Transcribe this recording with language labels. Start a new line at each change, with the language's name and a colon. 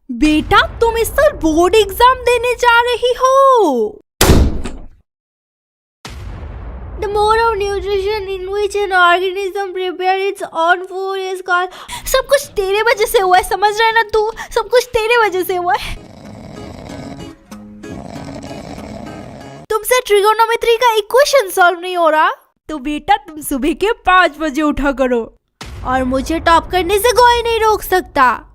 Hindi: बेटा तुम इस साल बोर्ड एग्जाम देने जा रही हो।
English: The mode of nutrition in which an organism prepares its own food is called।
Hindi: सब कुछ तेरे वजह से हुआ है, समझ रहा है ना तू? सब कुछ तेरे वजह से हुआ है। तुमसे ट्रिगोनोमेट्री का इक्वेशन सॉल्व नहीं हो रहा तो बेटा तुम सुबह के 5 बजे उठा करो और मुझे टॉप करने से कोई नहीं रोक सकता।